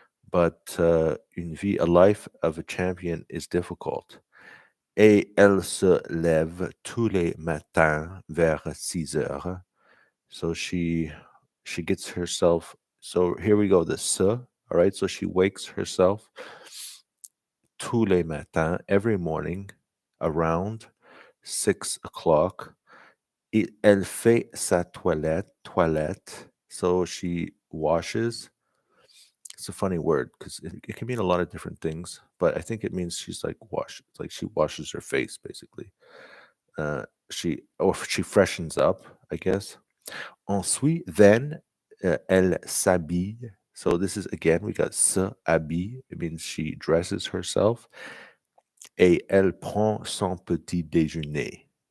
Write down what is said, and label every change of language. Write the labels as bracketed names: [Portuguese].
[English] But a life of a champion is difficult. [French] Et elle se lève tous les matins vers 6 heures. [English] So she gets herself. So here we go. The se. All right. So she wakes herself [French] tous les matins [English] every morning around 6 o'clock. [French] Elle fait sa toilette. [English] So she washes. It's a funny word because it can mean a lot of different things, but I think it means she's like like she washes her face basically. She freshens up, I guess. [French] Ensuite, then elle s'habille. [English] So this is again we got se habille. It means she dresses herself. [French] Et elle prend son petit déjeuner.